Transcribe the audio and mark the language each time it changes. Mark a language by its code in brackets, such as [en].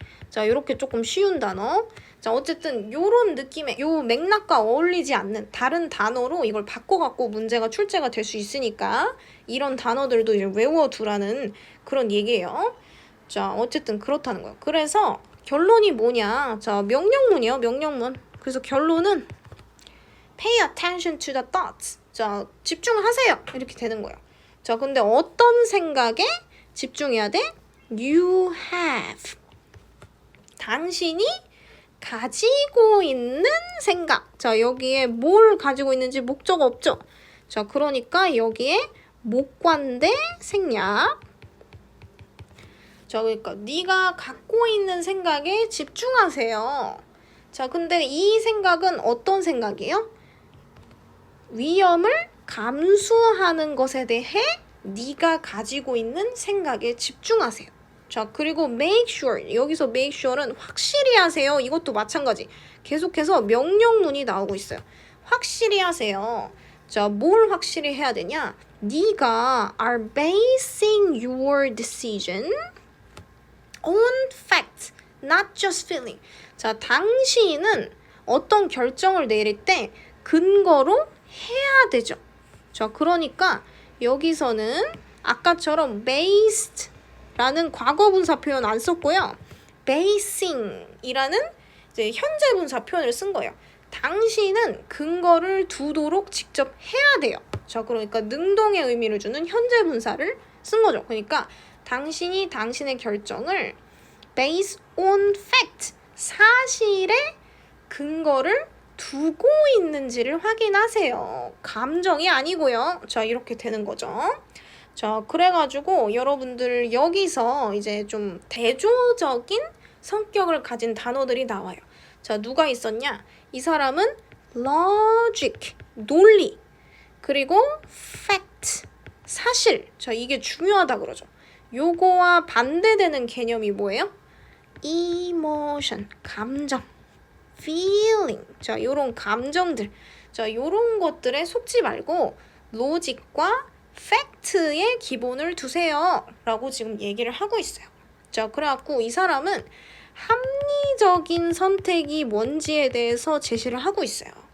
[ko] 자, 요렇게 조금 쉬운 단어. 자, 어쨌든 요런 느낌의 요 맥락과 어울리지 않는 다른 단어로 이걸 바꿔갖고 문제가 출제가 될 수 있으니까 이런 단어들도 이제 외워두라는 그런 얘기예요. 자, 어쨌든 그렇다는 거예요. 그래서 결론이 뭐냐? 자, 명령문이에요. 명령문. 그래서 결론은 [en] pay attention to the thoughts. [ko] 자, 집중하세요. 이렇게 되는 거예요. 자, 근데 어떤 생각에 집중해야 돼? [en] You have. [ko] 당신이 가지고 있는 생각. 자, 여기에 뭘 가지고 있는지 목적 없죠? 자, 그러니까 여기에 목관대 생략. 자, 그러니까 네가 갖고 있는 생각에 집중하세요. 자, 근데 이 생각은 어떤 생각이에요? 위험을 감수하는 것에 대해 네가 가지고 있는 생각에 집중하세요. 자, 그리고 make sure. 여기서 make sure는 확실히 하세요. 이것도 마찬가지. 계속해서 명령문이 나오고 있어요. 확실히 하세요. 자, 뭘 확실히 해야 되냐? 네가 [en] are basing your decision on fact, not just feeling. [ko] 자, 당신은 어떤 결정을 내릴 때 근거로 해야 되죠. 자, 그러니까 여기서는 아까처럼 based 라는 과거분사 표현 안 썼고요. basing이라는 이제 현재분사 표현을 쓴 거예요. 당신은 근거를 두도록 직접 해야 돼요. 자, 그러니까 능동의 의미를 주는 현재분사를 쓴 거죠. 그러니까 당신이 당신의 결정을 based on fact, 사실의 근거를 두고 있는지를 확인하세요. 감정이 아니고요. 자, 이렇게 되는 거죠. 자, 그래가지고 여러분들 여기서 이제 좀 대조적인 성격을 가진 단어들이 나와요. 자, 누가 있었냐? 이 사람은 logic, 논리, 그리고 fact, 사실. 자, 이게 중요하다 그러죠. 요거와 반대되는 개념이 뭐예요? emotion, 감정, feeling. 자, 요런 감정들. 자, 요런 것들에 속지 말고 로직과 팩트의 기본을 두세요. 라고 지금 얘기를 하고 있어요. 자, 그래갖고 이 사람은 합리적인 선택이 뭔지에 대해서 제시를 하고 있어요.